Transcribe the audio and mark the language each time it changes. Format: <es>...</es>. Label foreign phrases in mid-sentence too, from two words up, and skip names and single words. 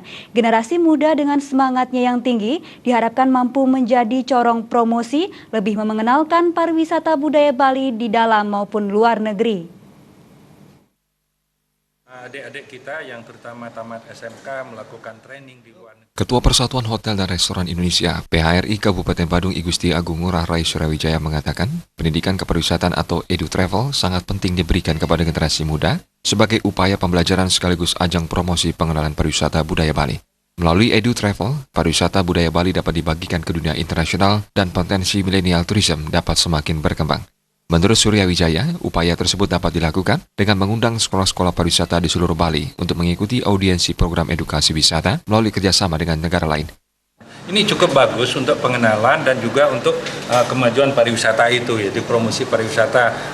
<id>Generasi muda dengan semangatnya yang tinggi diharapkan mampu menjadi corong promosi, lebih mengenalkan pariwisata budaya Bali di dalam maupun luar negeri. Adik-adik kita yang terutama tamat SMK melakukan training di luar negeri. Ketua Persatuan Hotel dan Restoran Indonesia, PHRI Kabupaten Badung I Gusti Agung Ngurah Rai Suryawijaya mengatakan, pendidikan kepariwisataan atau edu-travel sangat penting diberikan kepada generasi muda sebagai upaya pembelajaran sekaligus ajang promosi pengenalan pariwisata budaya Bali. Melalui edu-travel, pariwisata budaya Bali dapat dibagikan ke dunia internasional dan potensi milenial tourism dapat semakin berkembang. Menurut Suryawijaya, upaya tersebut dapat dilakukan dengan mengundang sekolah-sekolah pariwisata di seluruh Bali untuk mengikuti audiensi program edukasi wisata melalui kerjasama dengan negara lain. Ini cukup bagus untuk pengenalan dan juga untuk kemajuan pariwisata itu, yaitu promosi pariwisata.</id>